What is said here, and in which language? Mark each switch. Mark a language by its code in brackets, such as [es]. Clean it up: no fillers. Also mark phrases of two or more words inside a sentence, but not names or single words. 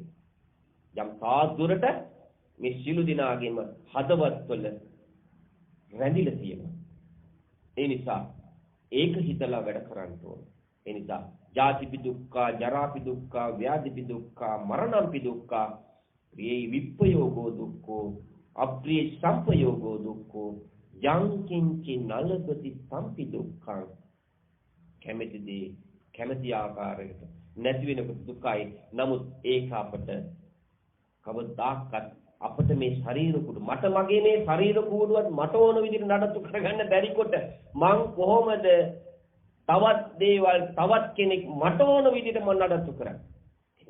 [si] යම් තාදුරට මේ සිළු දිනාගෙම හදවත්වල රැඳිලා තියෙනවා. ඒ නිසා ඒක හිතලා වැඩ කරන්න ඕන. ඒ නිසා [pi] ජාතිපි දුක්ඛ, ජරාපි දුක්ඛ, ව්‍යාධිපි දුක්ඛ, මරණම්පි දුක්ඛ, මේ විප්පයෝගෝ දුක්ඛෝ, අප්‍රිය සම්පයෝගෝ දුක්ඛෝ, යං කිංචි නලපති සම්පි දුක්ඛං. [si] කැමැති ආකාරයකට නැති වෙනකොට දුකයි. නමුත් ඒක අපට කවදාකවත් අපිට මේ ශරීර කුඩු මට මගේ මේ ශරීර කුඩුවත් මට ඕන විදිහට නඩත්තු කරගන්න බැරි කොට මං කොහොමද තවත් දේවල් තවත් කෙනෙක් මට ඕන විදිහට මම නඩත්තු කරන්නේ?